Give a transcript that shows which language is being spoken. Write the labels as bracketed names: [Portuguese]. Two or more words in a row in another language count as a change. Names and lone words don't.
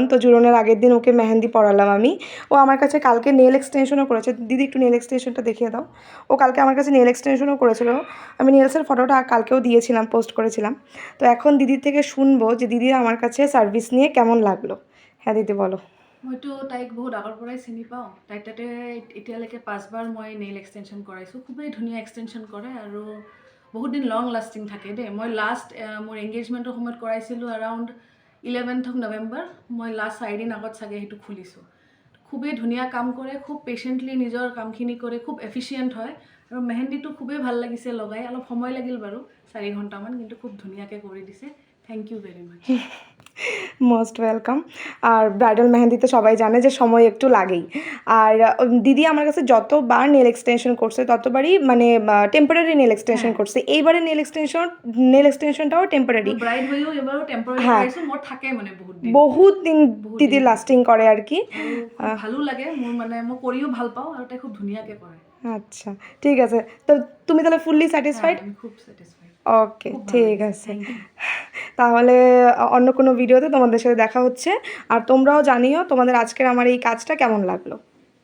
[Bangla] তো জুরনের আগের দিন ওকে মেহেন্দি পড়ালাম আমি। ও আমার কাছে কালকে [English] nail extension [Bangla] করেছে। দিদি একটু [English] nail extension [Bangla] দেখিয়ে দাও। ও কালকে আমার কাছে [English] nail extension [Bangla] করেছিল। আমি নেলসের ফটোটা কালকেও দিয়েছিলাম, পোস্ট করেছিলাম। তো এখন দিদির থেকে শুনবো যে দিদি আমার কাছে সার্ভিস নিয়ে কেমন লাগলো। হ্যাঁ দিদি বলো। [Assamese] মইতো তাইক বহুত আগৰ পৰাই চিনি পাওঁ। তাইক তাতে এতিয়ালৈকে 5বাৰ মই [English] nail extension [Assamese] কৰাইছোঁ। খুবেই ধুনীয়া এক্সটেনশ্যন কৰে আৰু বহুত দিন [English] long lasting [Assamese] থাকে দেই। মই লাষ্ট মোৰ এংগেজমেণ্টৰ সময়ত কৰাইছিলোঁ [English] around 11th November. [Assamese] মই লাষ্ট 4 দিন আগত চাগে সেইটো খুলিছোঁ। খুবেই ধুনীয়া কাম কৰে, খুব পেচেণ্টলি নিজৰ কামখিনি কৰে, খুব এফিচিয়েণ্ট হয়। আৰু মেহেন্দিটো খুবেই ভাল লাগিছে লগাই। অলপ সময় লাগিল বাৰু, 4 ঘণ্টামান, কিন্তু খুব ধুনীয়াকৈ কৰি দিছে। [English] thank you very much. most welcome. [Bangla] আর ব্রাইডাল মেহেন্দিতে সবাই জানে যে সময় একটু লাগেই। আর দিদি আমার কাছে যতবার [English] nail extension [Bangla] করছে ততবারই মানে [English] temporary nail extension [Bangla] করছে। এইবারে [English] nail extension temporary. [Bangla] ব্রাইড হয়েও এবারও টেম্পোরারি হ্যাঁ, [Assamese] করাইছো। মোর থাকে মানে বহুত দিন [Bangla] দিদি লাস্টিং করে আর কি। [Assamese] খুব ভালো লাগে মোৰ, মানে মই কৰিও ভাল পাওঁ আৰু তাই খুব ধুনীয়াকৈ কৰে। [Bangla] আচ্ছা ঠিক আছে। তো তুমি তাহলে [English] fully satisfied? [Bangla] আমি খুব স্যাটিসফাইড। ওকে ঠিক আছে। তাহলে অন্য কোনো ভিডিওতে তোমাদের সাথে দেখা হচ্ছে। আর তোমরাও জানিও তোমাদের আজকের আমার এই কাজটা কেমন লাগলো।